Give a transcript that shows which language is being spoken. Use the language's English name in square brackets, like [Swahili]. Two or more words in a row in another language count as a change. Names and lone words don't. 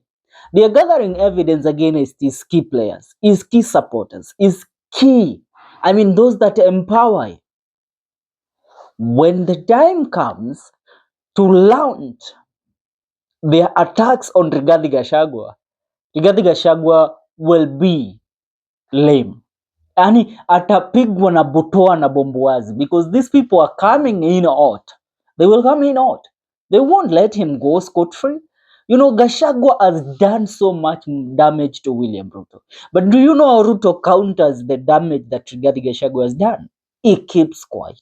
[English] They are gathering evidence against his key players, his key supporters, his key, those that empower him. When the time comes to launch their attacks on Rigathi Gachagua will be lame. [Swahili] Yani atapigwa na butoa na bomboazi, [English] because these people are coming in hot. They will come in hot. They won't let him go scot-free. Gachagua has done so much damage to William Ruto. But do you know how Ruto counters the damage that Rigathi Gachagua has done? He keeps quiet.